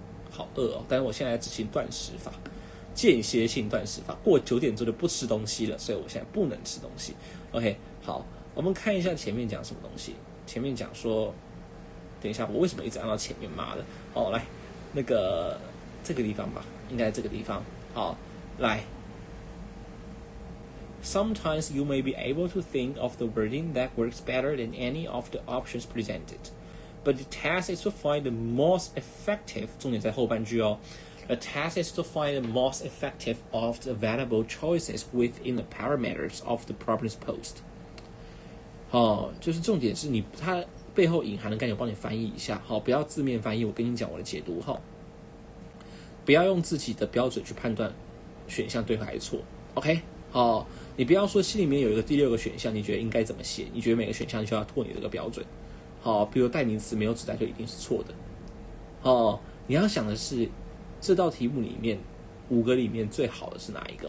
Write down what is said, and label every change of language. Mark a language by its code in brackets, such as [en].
[zh] 好饿哦，但是我现在执行断食法，间歇性断食法，过9点之后就不吃东西了，所以我现在不能吃东西。 OK， 好，我们看一下前面讲什么东西。前面讲说，等一下，我为什么一直按到前面？妈的！哦，来，那个这个地方吧，应该这个地方。好，来。 [en] Sometimes you may be able to think of the wording that works better than any of the options presented, but the task is to find the most effective. [zh] 重点在后半句哦。 [en] The task is to find the most effective of the available choices within the parameters of the problems posed. [zh] 就是重点是它背后隐含的概念我帮你翻译一下，好，不要字面翻译，我跟你讲我的解读，好，不要用自己的标准去判断选项对还是错 ，OK， 好，你不要说心里面有一个第6个选项，你觉得应该怎么写，你觉得每个选项就要拓你这个标准，好，比如代名词没有指代就一定是错的，哦，你要想的是这道题目里面5个里面最好的是哪一个？